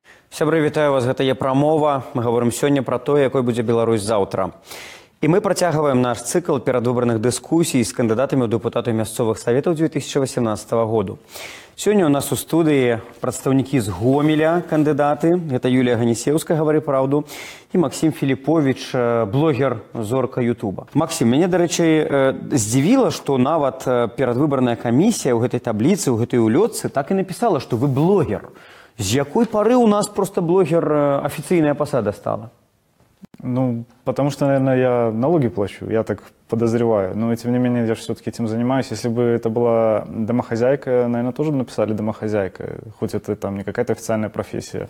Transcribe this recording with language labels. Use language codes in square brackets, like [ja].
[be] Сябры, вітаю вас, гэта «Е прамова». [ru] Мы говорим сегодня про то, якой будзе Беларусь завтра. [be] И мы працягваем наш цикл перадвыбарных дыскусій з кандыдатамі ў дэпутаты мясцовых саветаў 2018 году. [ru] Сегодня у нас у студии прадстаўнікі з Гомеля, кандыдаты. Это Юлия Ганісеўская, «Говори правду», и Максим Филиппович, блогер, зорка Ютуба. [be] Максим, меня, до речі, здзівіла, что нават перадвыбарная камісія ў гэтай табліцы, ў гэтай улётцы так и написала, что вы блогер. [ru] С якой поры у нас просто блогер официальная посада стала? Ну, потому что, наверное, я налоги плачу, я так подозреваю. Но, тем не менее, я же все-таки этим занимаюсь. Если бы это была домохозяйка, наверное, тоже бы написали домохозяйка, хоть это там не какая-то официальная профессия.